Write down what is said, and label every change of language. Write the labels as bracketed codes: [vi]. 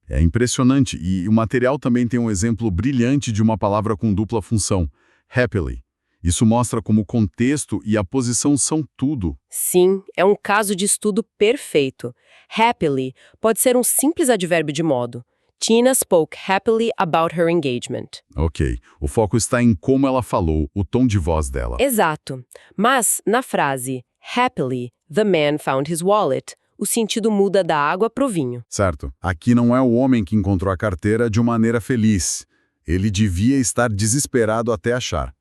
[pt] É impressionante. E o material também tem um exemplo brilhante de uma palavra com dupla função. Happily. Isso mostra como o contexto e a posição são tudo. Sim, é um caso de estudo perfeito. Happily pode ser um simples advérbio de modo. [en] Tina spoke happily about her engagement. [pt] Ok. O foco está em como ela falou, o tom de voz dela. Exato. Mas, na frase [en] "Happily, the man found his wallet", [pt] o sentido muda da água pro vinho. Certo. Aqui não é o homem que encontrou a carteira de maneira feliz. Ele devia estar desesperado até achar.